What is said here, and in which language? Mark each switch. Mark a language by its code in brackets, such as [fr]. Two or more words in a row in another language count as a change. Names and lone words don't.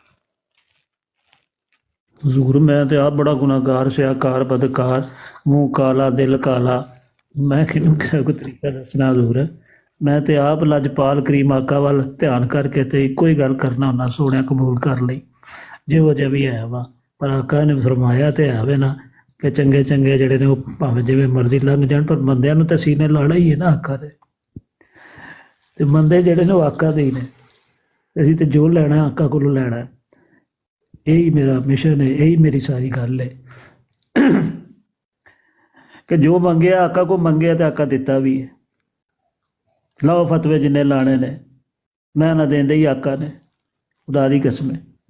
[pa] ਹਜੂਰ ਮੈਂ ਤੋ ਆਪ ਬੜਾ ਗੁਨਾਹਗਾਰ ਸਿਆਕਾਰ ਬਦਕਾਰ, ਮੂੰਹ ਕਾਲਾ ਦਿਲ ਕਾਲਾ, ਮੈਂ ਕਿਨੂੰ [ur] کسی کو [pa] ਤਰੀਕਾ ਦੱਸਣਾ ਹਜੂਰ। ਮੈਂ ਤੋ ਆਪ ਲਜਪਾਲ ਕਰੀਮ ਆਕਾ ਵੱਲ ਧਿਆਨ ਕਰਕੇ ਤੋ ਇੱਕੋ ਹੀ ਗੱਲ ਕਰਨਾ ਹੁੰਨਾ, ਸੋਹਣੇ ਕਬੂਲ ਕਰ ਲੀ ਜਿਹੋ ਜਿਹਾ ਭੀ ਹੈ ਵਾ। ਪਰ ਆਕਾ ਨੇ ਫਰਮਾਇਆ ਤੋ ਹੈ ਵੇ ਨਾ ਕਿ ਚੰਗੇ ਚੰਗੇ ਜਿਹੜੇ ਨੇ ਭਾਵੇਂ ਜਿਵੇਂ ਮਰਜ਼ੀ ਲੰਘ ਜਾਣ, ਪਰ ਬੰਦਿਆਂ ਨੂੰ ਤਾਂ ਸੀਨੇ ਲਾਉਣਾ ਹੀ ਹੈ ਨਾ ਆਕਾ ਦੇ। ਤੇ ਬੰਦੇ ਜਿਹੜੇ ਨੇ ਉਹ ਆਕਾ ਦੇ ਹੀ ਨੇ, ਅਸੀਂ ਤੇ ਜੋ ਲੈਣਾ ਆਕਾ ਕੋਲੋਂ ਲੈਣਾ। ਇਹੀ ਮੇਰਾ ਮਿਸ਼ਨ ਹੈ, ਇਹੀ ਮੇਰੀ ਸਾਰੀ ਗੱਲ ਹੈ ਕਿ ਜੋ ਮੰਗਿਆ ਆਕਾ ਕੋ ਮੰਗਿਆ ਤੇ ਆਕਾ ਦਿੱਤਾ ਵੀ ਹੈ। ਲਾਓ ਫਤਵੇ ਜਿੰਨੇ ਲਾਣੇ ਨੇ, ਮੈਂ ਨਾ ਦੇਂਦੇ ਹੀ ਆਕਾ ਨੇ, ਖੁਦਾ ਦੀ ਕਸਮ ਹੈ।